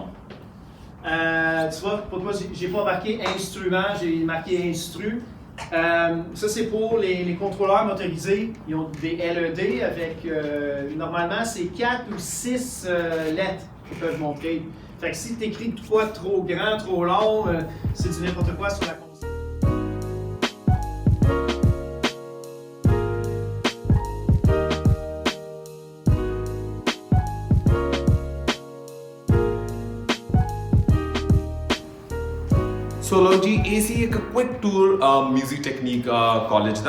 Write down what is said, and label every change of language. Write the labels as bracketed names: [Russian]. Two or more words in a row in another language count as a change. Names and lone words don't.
[French] Tu vois, pour moi, j'ai pas marqué instrument, j'ai marqué instru. Ça c'est pour les contrôleurs motorisés. Ils ont des LED avec, normalement c'est 4 ou 6 lettres qu'ils peuvent montrer. Fait que si tu écris de quoi trop grand, trop long, c'est du n'importe quoi sur la console. [Punjabi] ਸੋ ਲੋ ਜੀ ਇਹ ਸੀ ਇੱਕ [English] quick tour music technique college [Punjabi] ਦਾ